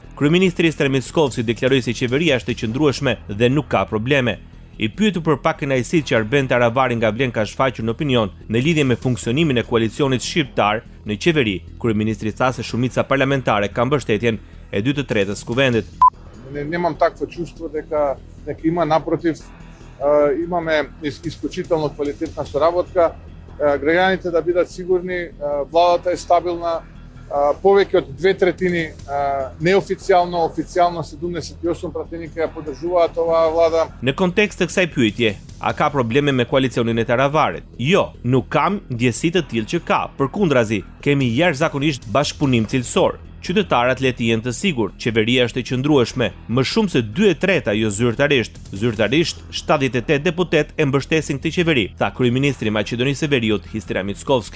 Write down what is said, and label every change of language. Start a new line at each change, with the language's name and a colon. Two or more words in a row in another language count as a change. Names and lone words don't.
Albanian: Kryeministri Stanislavski deklaroi se qeveria është e qëndrueshme dhe nuk ka probleme. I pyetur për pak kënaqësitë që Arben Taravari nga vlen ka shfaqur në opinion në lidhje me funksionimin e koalicionit shqiptar në qeveri, kryeministri tha se shumica parlamentare ka mbështetjen e 2/3 kuvendit.
Macedonian: Не немам такво чувство дека има напротив, имаме исклучително квалитетна соработка, граѓаните да бидат сигурни, владата е стабилна, повеќе од 2/3 неофицијално, официјално 78 пратеника ја поддржуваат оваа влада.
Albanian: Në kontekst të kësaj pyetje, a ka probleme me koalicionin e Taravarit? Jo, nuk kam ndjesi të tillë që ka. Përkundrazi, kemi jashtëzakonisht bashkëpunim cilësor. Qytetarët le të jenë të sigurt, qeveria është e qëndrueshme, më shumë se 2/3 jo zyrtarisht. Zyrtarisht 78 deputet e mbështesin këtë qeveri, tha kryeministri i Maqedonisë së Veriut, Histria Mickovski.